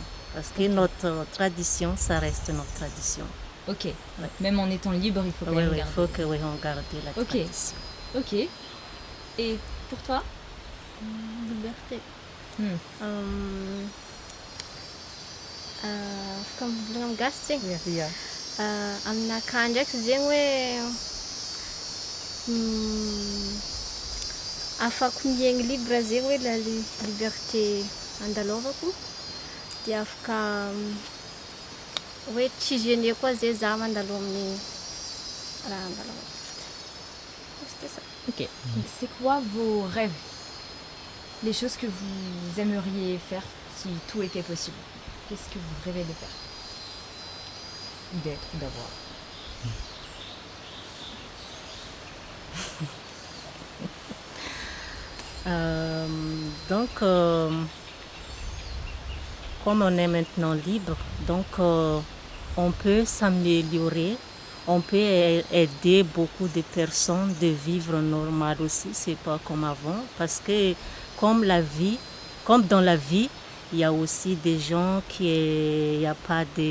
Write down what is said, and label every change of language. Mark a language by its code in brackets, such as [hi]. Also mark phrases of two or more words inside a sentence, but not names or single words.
[fr] Parce que notre tradition, ça reste notre tradition. Ok, ouais. Même en étant libre, il faut quand même garder. Il faut qu'on garde la tradition. Ok. Et pour toi? Liberté. Comme bilang gasting. [mg] Aminakahy ndraiky zegny hoe afaka miaigny libre zegny hoe [fr] la liberté [mg] andalovako dia afaka hoe tsy gêné koa zay za mandalo amin'ny raha andalovako. [fr] C'était ça. Ok. C'est quoi vos rêves? Les choses que vous aimeriez faire si tout était possible? Qu'est-ce que vous rêvez de faire? Ou d'être, ou d'avoir? Donc, comme on est maintenant libre, donc on peut s'améliorer, on peut aider beaucoup de personnes de vivre normal aussi, c'est pas comme avant, parce que comme dans la vie, il y a aussi des gens il n'y a pas